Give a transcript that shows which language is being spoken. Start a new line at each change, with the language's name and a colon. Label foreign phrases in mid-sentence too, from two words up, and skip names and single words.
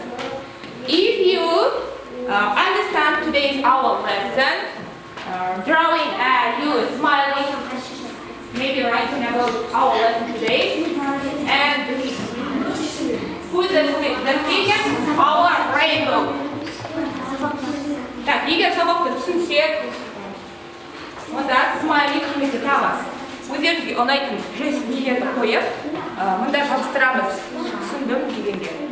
English: If you understand today's our lesson, drawing and you smiling, maybe writing about our lesson today, and put the figure our rainbow.
Kazakh: егер сабақты түсінсек, онда смайлик немесе тағы өздеріңізге ұнайтын жест нелерді қойып, мында жабыстырамыз. Түсіндім дегенде.